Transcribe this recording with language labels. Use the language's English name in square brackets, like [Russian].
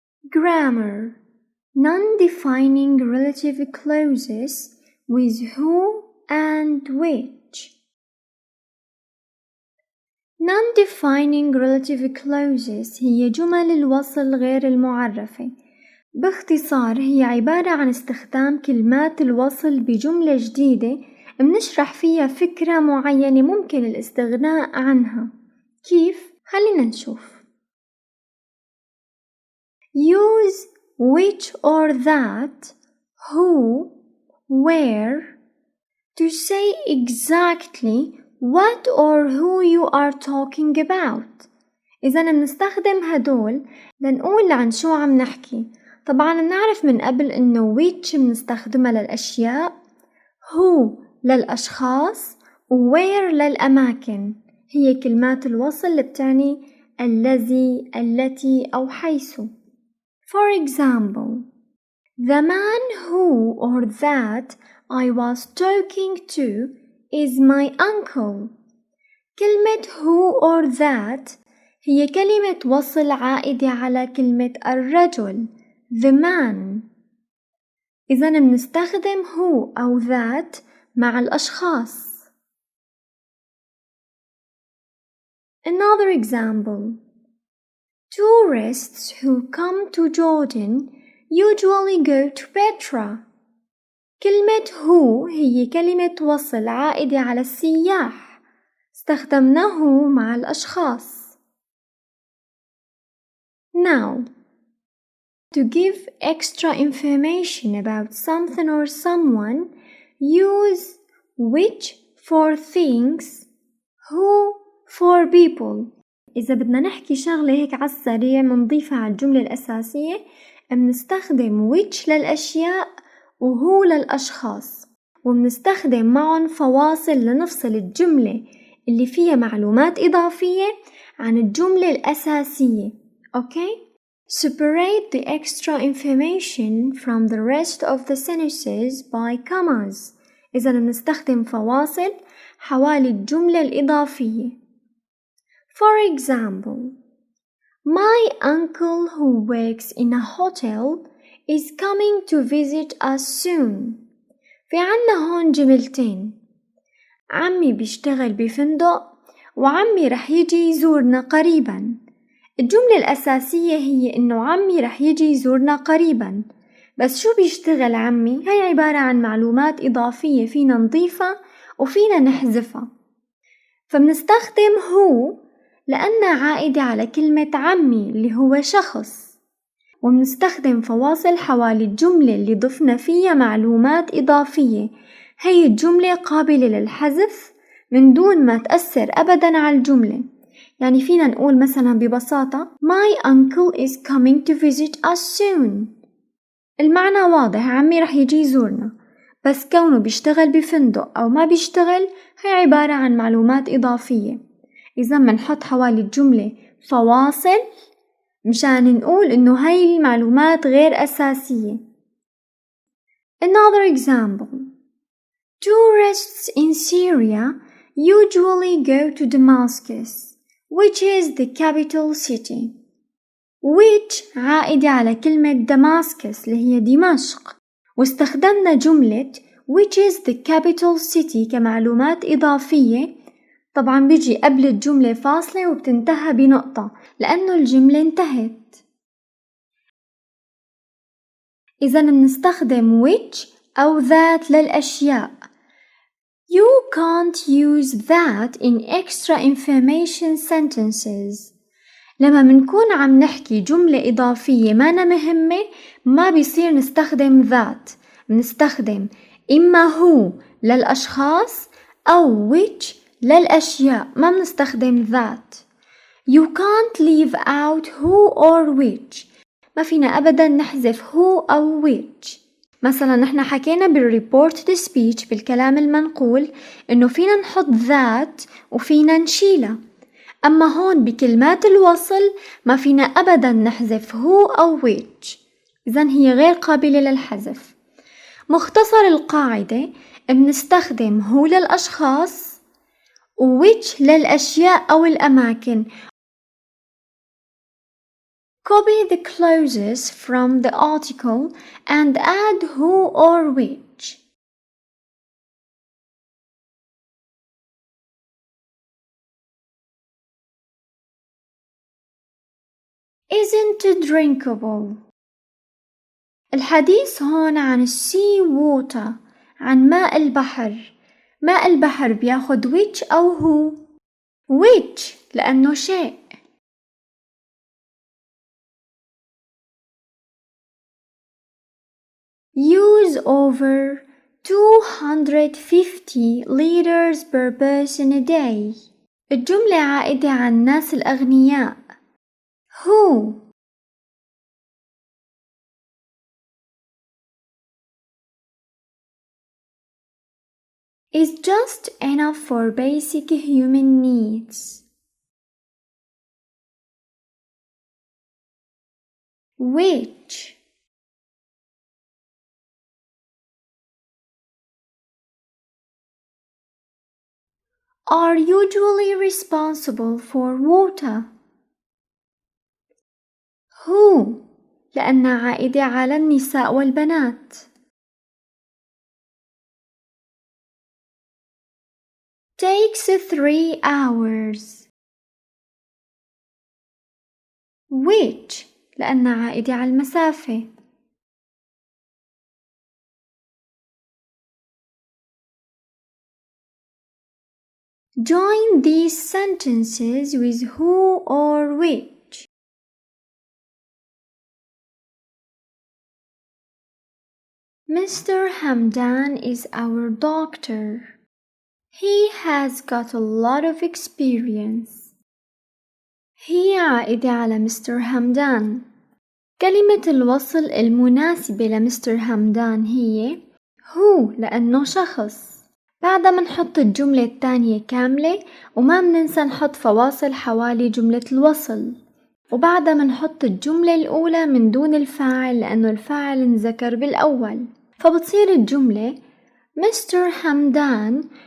[English] Grammar. Non-defining relative clauses with who and which. Non-defining relative clauses [Arabic] هي جمل الوصل غير المعرفة. باختصار هي عبارة عن استخدام كلمات الوصل بجملة جديدة بنشرح فيها فكرة معينة ممكن الاستغناء عنها. كيف؟ خلينا نشوف. [English] Use which or that, who, where to say exactly what or who you are talking about. [Arabic] إذا بنستخدم هدول لنقول عن شو عم نحكي. طبعا بنعرف من قبل إنه which بنستخدمها للأشياء، who للأشخاص، و where للأماكن. هي كلمات الوصل اللي بتعني الذي، التي أو حيث. [English] For example, the man who or that I was talking to is my uncle. [Arabic] كلمة who or that هي كلمة وصل عائدة على كلمة الرجل the man. إذا بنستخدم who أو that مع الأشخاص. [English] Another example. Tourists who come to Jordan usually go to Petra. [Arabic] كلمة who هي كلمة وصل عائدة على السياح. استخدمناه مع الأشخاص. [English] Now, to give extra information about something or someone, use which for things, who for people. [Arabic] إذا بدنا نحكي شغلة هيك على السريع منضيفها على الجملة الأساسية بنستخدم which للأشياء وهو للأشخاص، وبنستخدم معهم فواصل لنفصل الجملة اللي فيها معلومات إضافية عن الجملة الأساسية. [English] Okay? Separate the extra information from the rest of the sentences by commas. [Arabic] إذا بنستخدم فواصل حوالي الجملة الإضافية. For example, my uncle who works in a hotel is coming to visit us soon. في عنا هون جملتين، عمي بيشتغل بفندق وعمي رح يجي يزورنا قريبا. الجملة الأساسية هي إنه عمي رح يجي يزورنا قريبا، بس شو بيشتغل عمي؟ هاي عبارة عن معلومات إضافية فينا نضيفها وفينا نحذفها. فبنستخدم هو لأنها عائدة على كلمة عمي اللي هو شخص، وبنستخدم فواصل حوالي الجملة اللي ضفنا فيها معلومات إضافية. هي الجملة قابلة للحذف من دون ما تأثر أبدا على الجملة. يعني فينا نقول مثلا ببساطة [English] My uncle is coming to visit us soon. [Arabic] المعنى واضح، عمي رح يجي يزورنا، بس كونه بيشتغل بفندق أو ما بيشتغل هي عبارة عن معلومات إضافية. إذا منحط حوالي الجملة فواصل مشان نقول إنه هاي المعلومات غير أساسية. [English] Another example. Tourists in Syria usually go to Damascus, which is the capital city. [Arabic] which عائدة على كلمة دماسكس اللي هي دمشق، واستخدمنا جملة [English] which is the capital city [Arabic] كمعلومات إضافية. طبعا بيجي قبل الجملة فاصلة وبتنتهى بنقطة لأنه الجملة انتهت. إذا بنستخدم which أو that للأشياء. [English] You can't use that in extra information sentences. [Arabic] لما منكون عم نحكي جملة إضافية مانا مهمة ما بيصير نستخدم that. بنستخدم إما هو للأشخاص أو which للأشياء، ما بنستخدم that. [English] You can't leave out who or which. [Arabic] ما فينا أبدا نحذف who أو which. مثلا نحن حكينا بالريبورت the speech بالكلام المنقول إنه فينا نحط that وفينا نشيلها، أما هون بكلمات الوصل ما فينا أبدا نحذف who أو which، إذن هي غير قابلة للحذف. مختصر القاعدة بنستخدم who للأشخاص و which للأشياء أو الأماكن. [English] Copy the clauses from the article and add who or which. Isn't drinkable. [Arabic] الحديث هون عن sea water، عن ماء البحر. ماء البحر بياخد which أو who. which لأنه شيء. [English] Use over 250 liters per person a day. [Arabic] الجملة عائدة عن الناس الأغنياء. [English] Who is just enough for basic human needs. Which are usually responsible for water. [Arabic] Who لأنها عائدة على النساء والبنات. [English] Takes 3 hours. [Arabic] Which لأنها عائدة على المسافة. [English] Join these sentences with who or which. Mr. Hamdan is our doctor. He has got a lot of experience. [Arabic] هي عائدة على مستر همدان. كلمة الوصل المناسبة لمستر همدان هي هو لأنه شخص. بعدها منحط الجملة الثانية كاملة وما مننسى نحط فواصل حوالي جملة الوصل، وبعدها منحط الجملة الأولى من دون الفاعل لأنه الفاعل انذكر بالأول، فبتصير الجملة Mr. Hamdan